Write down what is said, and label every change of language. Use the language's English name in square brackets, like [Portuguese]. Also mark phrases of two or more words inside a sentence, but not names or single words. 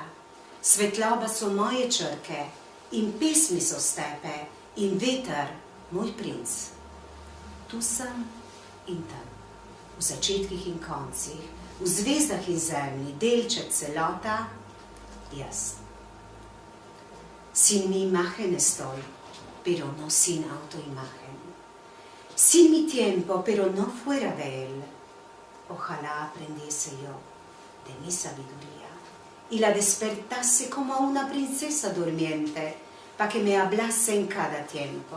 [Slovenian] Svetloba so moje črke in pesmi so stepe in veter moj princ. Tu sem in tam, v začetkih in koncih, v zvezdah in zemlji, delček celota, jaz. [Spanish] Sin mi imagen estoy, pero no sin autoimagen. Sin mi tiempo, pero no fuera de él. Ojalá aprendiese yo de mi sabiduría y la despertase como a una princesa durmiente, para que me hablase en cada tiempo.